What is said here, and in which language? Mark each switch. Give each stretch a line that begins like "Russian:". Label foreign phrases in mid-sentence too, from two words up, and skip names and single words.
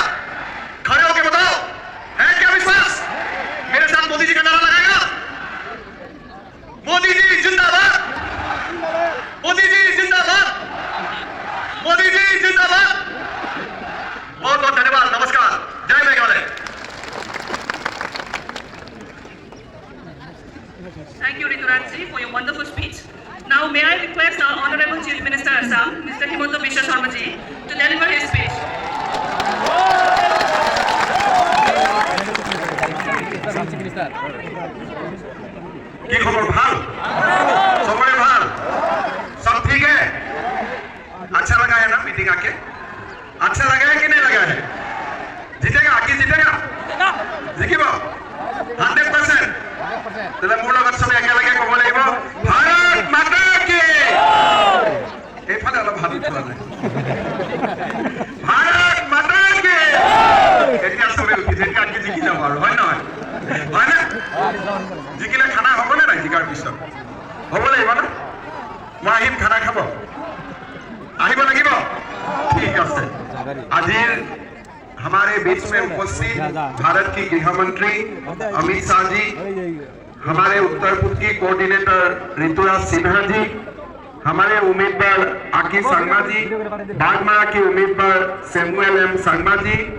Hindi: खड़े होकर बताओ, है क्या विश्वास? मेरे साथ मोदी जी का नारा लगाएगा, मोदी जी जिंदाबाद, मोदी जी जिंदाबाद, मोदी जी जिंदाबाद। बहुत बहुत धन्यवाद, नमस्कार, जय मेघालय।
English: Thank you, Rituraj ji, for your wonderful speech. Now, may I request our Honorable Chief Minister Assam, Mr. Himanta Biswa Sharma ji, to deliver his speech.
Bangla: কি খবর? ভাল? সবাই ভাল?
Hindi: सब ठीक है? अच्छा लगा है ना मीटिंग आके? अच्छा लगा है कि नहीं लगा है? जीतेगा? आगे जीतेगा?
Assamese: জিকিব 100%। তাহলে মোৰ লগত সবে একেলগে ক'ব লাগিব,
Hindi: भारत माता की।
Assamese: এইফালে অলপ হাত উঠোৱা নাই।
Hindi: भारत माता की।
Assamese: এতিয়া সবে উঠিছে, এতিয়া আগে জিকি যাব আৰু, হয় নহয়? হয় না? জিকিলে খানা হ'বনে নাই? জিকাৰ পিছত হ'ব লাগিব না? মই আহিম, খানা খাব আহিব লাগিব? ঠিক আছে।
Hindi: আজিৰ हमारे बीच में उपस्थित भारत की गृह मंत्री अमित शाह जी, हमारे उत्तर पूर्व की कोऑर्डिनेटर ऋतुराज सिन्हा जी, हमारे उम्मीदवार आकी संगमा जी, बागमारा के उम्मीदवार सैमुअल एम संगमा जी,